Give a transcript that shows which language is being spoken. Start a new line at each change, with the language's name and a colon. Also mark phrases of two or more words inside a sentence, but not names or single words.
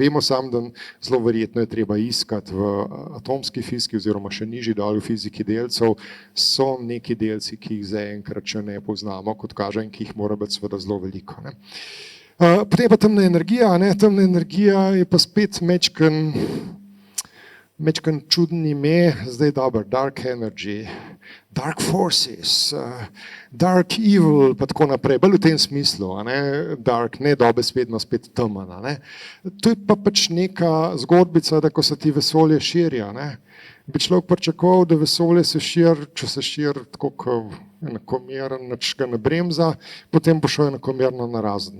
Slovenian: Vemo samo, da zelo verjetno je treba iskati v atomski fiziki oziroma še nižji dol v fiziki delcev, so neki delci, ki jih zaenkrat še ne poznamo, kot kaže, in ki jih mora biti seveda zelo veliko. Potem pa temna energija. Temna energija je pa spet mečken čuden ime, zdaj dobro,
English: dark energy, dark forces, dark evil,
Slovenian: pa tako naprej, bolj v tem smislu, dark, ne dobesedno spet temen. To je pa pač neka zgodbica, da ko se ti vesolje širja, bi človek pričakoval, da vesolje se širi, če se širi tako kot enakomeren, nič ga ne bremza, potem bo šel enakomerno narazen.